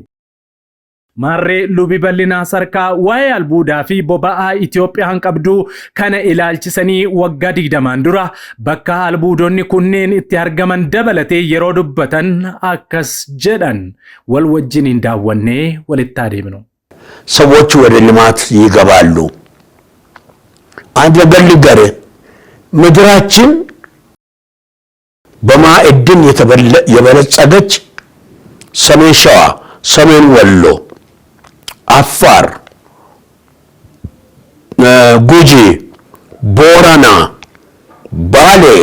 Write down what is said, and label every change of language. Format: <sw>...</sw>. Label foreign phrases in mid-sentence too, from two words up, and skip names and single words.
<om>Marree lubi bal'inaa sarkaa waa'ee albuudaa fi boba'aa Itoophiyaan qabdu kana ilaalchisanii waggaa 20 dura bakka albuudonni kunneen itti argaman dabalatee yeroo dubbatan akkas jedhan wal wajjin daawwannee walitti adeemnu.</om> <am>ሰዎች ወደ ልማት ይገባሉ። አንድ ነገር ልንገር፣ ምድራችን በማዕድን የበለጸገች ሰሜን ሸዋ፣ ሰሜን ወሎ፣ አፋር፣ ጉጂ፣ ቦረና፣ ባሌ</am>